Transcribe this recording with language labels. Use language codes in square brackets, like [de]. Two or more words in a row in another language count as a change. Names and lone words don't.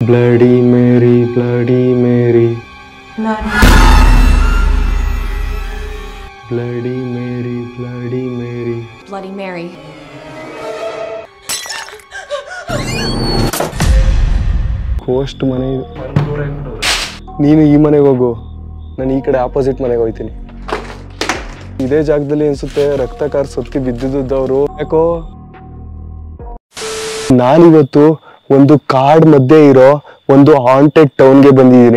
[en] Bloody Mary, Bloody Mary. Bloody Mary, Bloody Mary. Bloody Mary. ghost mane [kn] ನೀನು ಈ ಮನೆಗೆ ಹೋಗು, ನಾನು ಈ ಕಡೆ ಆಪೋಸಿಟ್ ಮನೆಗೆ ಹೋಗ್ತೀನಿ. ಇದೇ ಜಾಗದಲ್ಲಿ ಅನ್ಸುತ್ತೆ ರಕ್ತಕಾರ ಸೊತ್ತಿ ಬಿದ್ದಿದ್ದವರು. ಯಾಕೋ ನಾನಿವತ್ತು ಒಂದು ಕಾಡ್ ಮಧ್ಯೆ ಇರೋ ಒಂದು [en] haunted townge [kn] ಬಂದಿದ್ದೀನಿ.